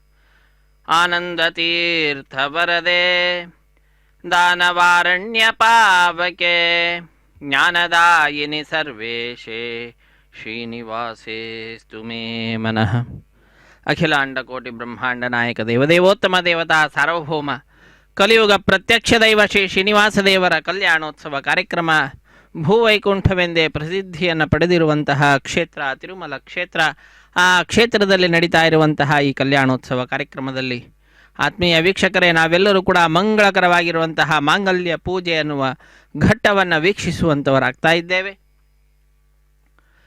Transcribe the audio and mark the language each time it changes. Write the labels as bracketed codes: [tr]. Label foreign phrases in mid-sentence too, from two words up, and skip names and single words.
[sa] ఆనందతీర్థవరదే దానవారణ్యపావకే జ్ఞానదాయిని సర్వేషే శ్రీనివాసేస్తు మే మనః. అఖిలాండకోటి బ్రహ్మాండ నాయక దేవదేవోత్తమ దేవతా సార్వభౌమ [kn] కలిಯುಗ ಪ್ರತ್ಯಕ್ಷ ದೈವ ಶ್ರೀ ಶ್ರೀನಿವಾಸದೇವರ ಕಲ್ಯಾಣೋತ್ಸವ ಕಾರ್ಯಕ್ರಮ ಭೂವೈಕುಂಠವೆಂದೇ ಪ್ರಸಿದ್ಧಿಯನ್ನು ಪಡೆದಿರುವಂತಹ ಕ್ಷೇತ್ರ ತಿರುಮಲ ಕ್ಷೇತ್ರ. ಆ ಕ್ಷೇತ್ರದಲ್ಲಿ ನಡೀತಾ ಇರುವಂತಹ ಈ ಕಲ್ಯಾಣೋತ್ಸವ ಕಾರ್ಯಕ್ರಮದಲ್ಲಿ ಆತ್ಮೀಯ ವೀಕ್ಷಕರೇ, ನಾವೆಲ್ಲರೂ ಕೂಡ ಮಂಗಳಕರವಾಗಿರುವಂತಹ ಮಾಂಗಲ್ಯ ಪೂಜೆ ಅನ್ನುವ ಘಟ್ಟವನ್ನು ವೀಕ್ಷಿಸುವಂಥವರಾಗ್ತಾ ಇದ್ದೇವೆ.